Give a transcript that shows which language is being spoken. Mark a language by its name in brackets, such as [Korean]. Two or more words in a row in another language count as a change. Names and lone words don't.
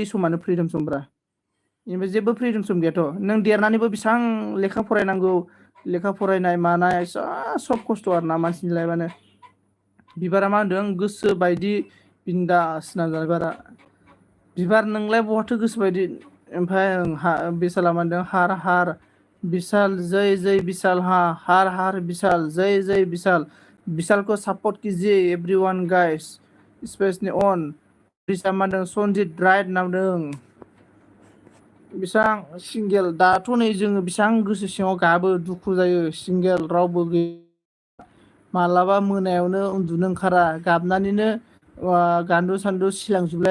[Bodo] समानो फ्रिडम समब्रा बेनिफ्राय जेबो फ्रिडम सम गैयाथ' नों देरनानैबो बेसेबां लेखा फरायनांगौ लेखा फरायनाय मानाय सब खस्थ' आरोना मानसिनि लाइफआनो बिबारा मा होनदों गोसो बायदि बिन्दास ना बिबार नोंलाय बहाथो गोसो बायदि ओमफ्राय बिशाला मा होनदों [Hindi] हार विशाल जय विशाल हार विशाल जय विशाल विशाल को सपोर्ट कीजिए [English] everyone guys specially on [Bodo] बिशा मा होनदों सनजित राइट नामदों बेसेबां सिंगेल दाथ' नै जोङो बेसेबां गोसो सिङाव गाबो दुखु जायो सिंगेल रावबो गैया मालाबा मोनायावनो उन्दुनो ओंखारा गाबनानैनो गान्दु सान्दु सिलांजोबलाय